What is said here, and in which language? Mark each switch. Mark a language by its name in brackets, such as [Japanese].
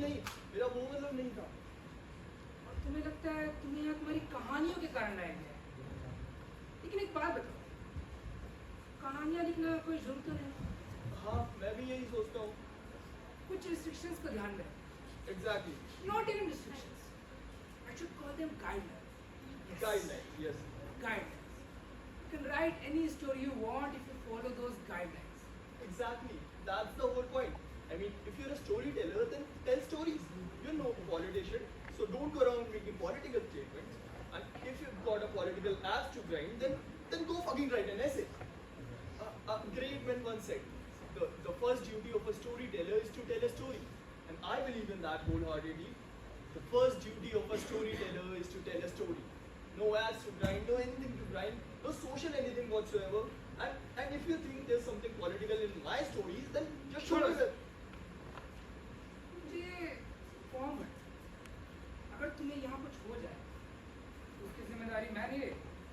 [Hindi] नहीं, मेरा वो मतलब नहीं था। और तुम्हें लगता है तुम्हें यहाँ तुम्हारी कहानियों के कारण लाया गया है। लेकिन एक बात बताओ, कहानियाँ लिखना कोई जुर्म तो नहीं? हाँ, मैं भी यही सोचता हूँ। कुछ रिस्ट्रिक्शंस को ध्यान में रखो। [English] Exactly. Not even restrictions. I should call them guidelines. Yes. Guideline, yes. Guidelines. You can write any story you want if you follow those guidelines. Exactly. That's the whole point. I mean, if you're a storyteller, then tell stories. You're no politician, so don't go around making political statements. And if you've got a political axe to grind, then go fucking write an essay. A great man once said, the first duty of a storyteller is to tell a story. And I believe in that wholeheartedly. The first duty of a storyteller is to tell a story. No axe to grind, no anything to grind, no social anything whatsoever. And if you think there's something political in my stories, then just show us it. [Hindi] मुझे form भर। अगर तुम्हें यहाँ कुछ हो जाए तो उसकी जिम्मेदारी मैं नहीं लेता।